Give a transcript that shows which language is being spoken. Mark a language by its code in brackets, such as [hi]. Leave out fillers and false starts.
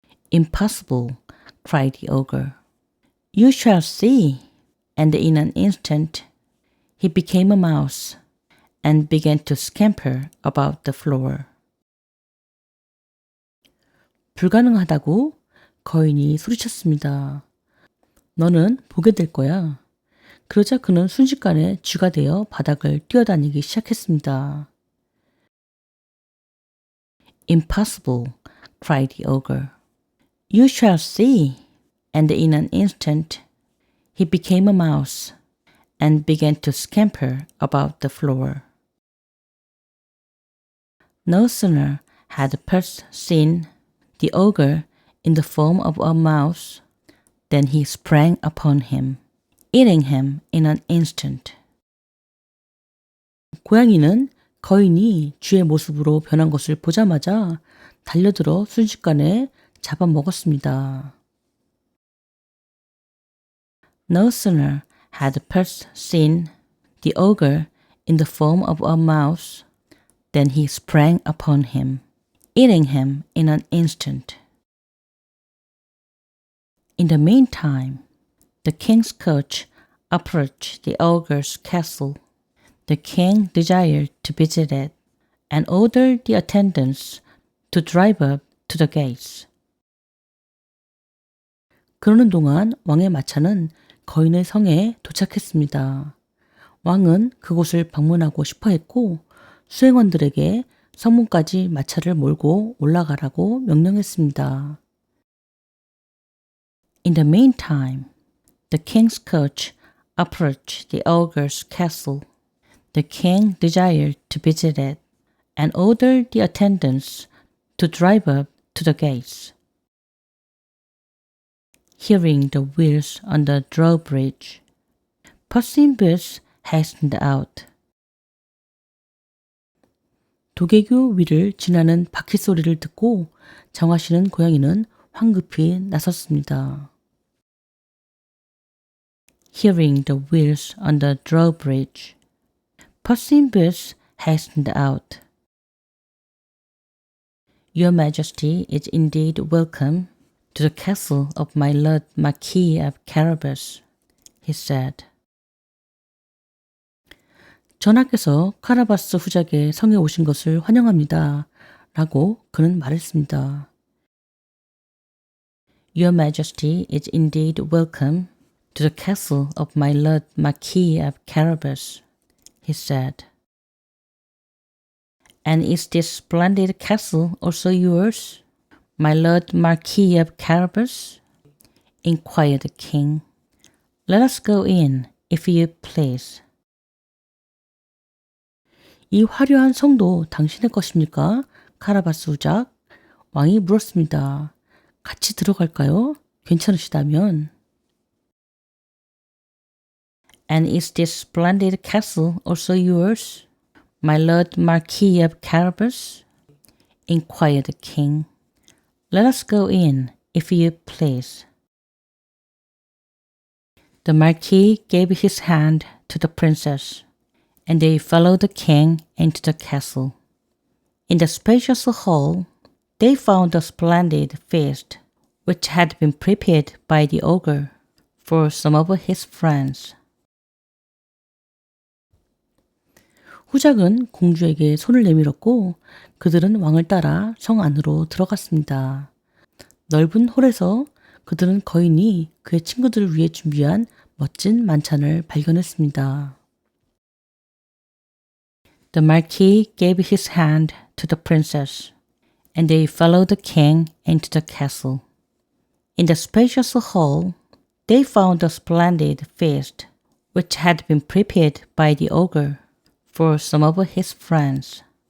[en] Impossible, cried the ogre. You shall see. And in an instant, he became a mouse and began to scamper about the floor. [ko] 불가능하다고 거인이 소리쳤습니다. 너는 보게 될 거야. 그러자 그는 순식간에 쥐가 되어 바닥을 뛰어다니기 시작했습니다. [en] Impossible, cried the ogre. You shall see. And in an instant, he became a mouse and began to scamper about the floor. No sooner had Puss seen the ogre in the form of a mouse than he sprang upon him, eating him in an instant. [ko] 고양이는 거인이 쥐의 모습으로 변한 것을 보자마자 달려들어 순식간에 잡아먹었습니다. [en] No sooner had Puss seen the ogre in the form of a mouse than he sprang upon him, eating him in an instant. In the meantime, the king's coach approached the ogre's castle. The king desired to visit it and ordered the attendants to drive up to the gates. [ko] 그러는 동안 왕의 마차는 거인의 성에 도착했습니다. 왕은 그곳을 방문하고 싶어 했고 수행원들에게 성문까지 마차를 몰고 올라가라고 명령했습니다. [en] In the meantime, the king's coach approached the ogre's castle. The king desired to visit it and ordered the attendants to drive up to the gates. Hearing the wheels on the drawbridge, Puss in Boots hastened out. [ko] 도개교 위를 지나는 바퀴 소리를 듣고 정하시는 고양이는 황급히 나섰습니다. [en] Hearing the wheels on the drawbridge, Puss in Boots hastened out. Your Majesty is indeed welcome to the castle of my Lord Marquis of Carabas, he said. [ko] 전하께서 카라바스 후작의 성에 오신 것을 환영합니다. 라고 그는 말했습니다. [en] Your Majesty is indeed welcome to the castle of my Lord Marquis of Carabas, he said. And is this splendid castle also yours, my Lord Marquis of Carabas? Inquired the king. Let us go in, if you please. [ko] 이 화려한 성도 당신의 것입니까? 카라바스 후작. 왕이 물었습니다. 같이 들어갈까요? 괜찮으시다면. [en] And is this splendid castle also yours, my Lord Marquis of Carabas? Inquired the king. Let us go in, if you please. The Marquis gave his hand to the princess, and they followed the king into the castle. In the spacious hall, they found a splendid feast, which had been prepared by the ogre for some of his friends. [ko] 후작은 공주에게 손을 내밀었고 그들은 왕을 따라 성 안으로 들어갔습니다. 넓은 홀에서 그들은 거인이 그의 친구들을 위해 준비한 멋진 만찬을 발견했습니다. [en] The Marquis gave his hand to the princess, and they followed the king into the castle. In the spacious hall, they found a splendid feast, which had been prepared by the ogre for some of his friends.